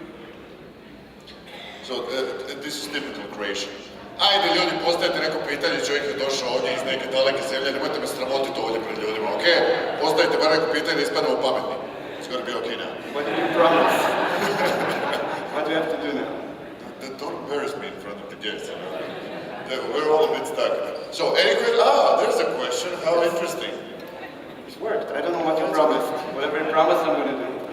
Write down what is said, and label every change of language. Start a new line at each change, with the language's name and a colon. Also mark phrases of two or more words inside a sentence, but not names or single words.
English: So, this is typical Croatian.
Croatian: Ajde ljudi, postavite neko pitanje, čovjek je došao ovdje iz neke daleke zemlje, nemojte me sramotiti ovdje pred ljudima, ok? Postavite bar neko pitanje, ispadamo pametni.
English: It's gonna be okay now. What did you promise? What do you have to do now? Don't embarrass me in front of the guests. We're all a bit stuck. So, any questions? There's a question. How interesting. It's worked. I don't know what you promised. Whatever you promised, I'm going to do.